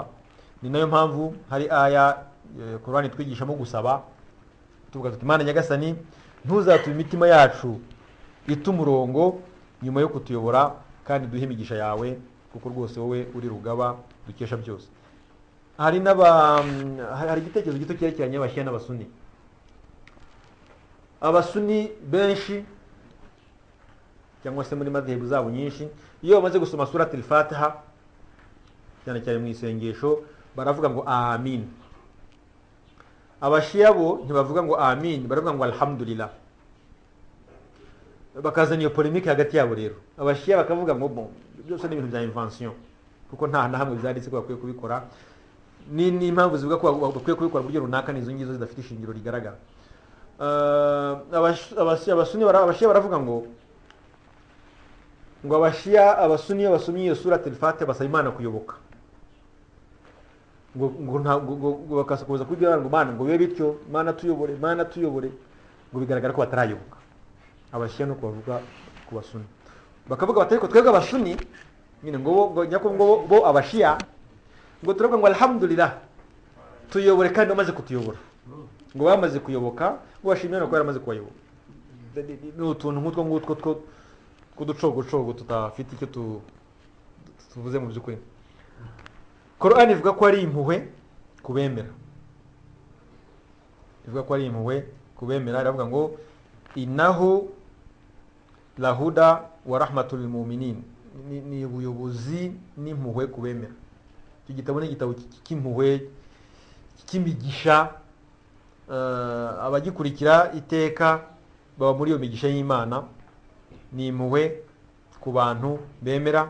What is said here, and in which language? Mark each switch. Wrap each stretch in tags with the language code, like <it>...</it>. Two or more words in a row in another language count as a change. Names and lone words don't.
<rw>Ni nayo mpamvu hari aya Qur'ani twigishamo gusaba, tuvuga tuti Imana Nyagasani, ntuzatume imitima yacu ita umurongo nyuma yo kutuyobora, kandi duhe imigisha yawe, kuko rwose wowe uri rugaba dukesha byose. Hari igitekerezo gito cyerekeranye n'Abashia n'Abasuni. Abasuni benshi cyangwa se muri madhehebu zabo nyinshi, iyo bamaze gusoma surati al-Fatiha cyane cyane mu isengesho, baravuga ngo amin. Abashia bo ntibavuga ngo amin, baravuga ngo alhamdulillah. Bakazana iyo polemique hagati yabo rero. Abashia bakavuga ngo byose ni ibintu bya invention, kuko nta na hamwe byanditse ko bakwiye kubikora. Ni impamvu zivuga ko bakwiye kubikora buryo runaka, nizo ngizo zidafite ishingiro rigaragara. Abashia baravuga ngo abasuni basomye iyo surati al-Fatiha basaba Imana kuyoboka, ngo bakasokoza kubwira ngo Mana ngo bibe bityo, Mana tuyobore, ngo bigaragara ko batarayoboka. Abashia no kubavuga ku basuni bakavuga batari ko twebwe abasuni nyine ngo bo abashia ngo turavuga ngo alhamdulillah tuyobore, kandi bamaze kutuyobora, ngo bamaze kuyoboka, ngo bashimira ko yaramaze kubayoboka. Ni utuntu nk'utwo kuducogocogo tutafite icyo tuvuze mu by'ukuri. Qur'ani ivuga ko ari impuhwe kubemera, iravuga ngo</rw> <ar>إنه لهدى ورحمة للمؤمنين,</ar> <rw>ni ubuyobozi n'impuhwe kubemera. Icyo gitabo ni igitabo cy'impuhwe, cy'imigisha. Abagikurikira iteka baba muri iyo migisha y'Imana. Ni impuhwe ku bantu bemera.</rw>